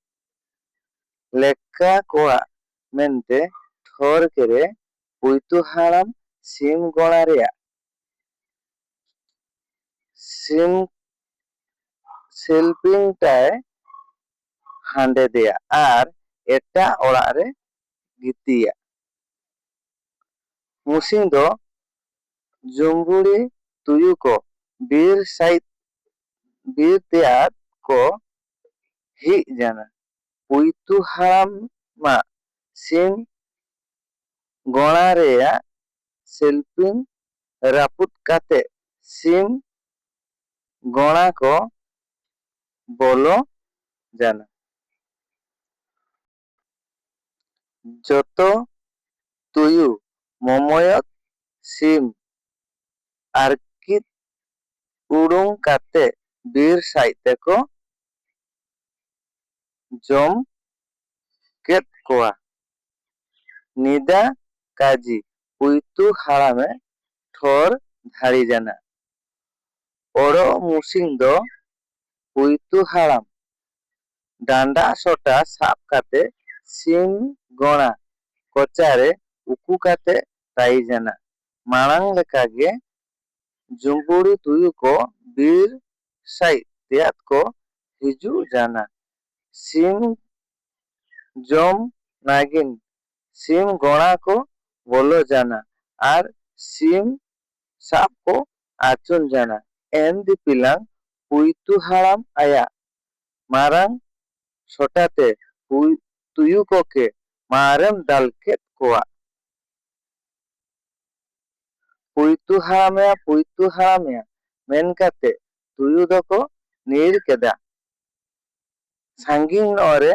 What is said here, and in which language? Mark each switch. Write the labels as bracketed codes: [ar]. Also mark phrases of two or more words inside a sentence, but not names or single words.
[sat] leka koa mente thor kere puitu haram sim gona rea sim selping tay hande deya ar eta oraq re gitiya musing do jumburi tuyu ko bir sait bir teat ko hi jana puitu haram ma sim gona rea selping raput kate sim gona ko bolo jana joto tuyu momoyot sim arkit urung kate bir saite ko jom ket koa nida kaji puitu harame thor dhari jana oro musing do puitu haram danda sota sap kate sim gona kocare uku kate tai jana marang lekage jumburi tuyu ko bir sai teat ko hiju jana sim jom nagin sim gona ko bolo jana ar sim sap ko achun jana en di pilang puitu haram aya marang sotate tuyu ko ke marem dalket koa puitu haramya men kate tuyu doko nir keda sanging ore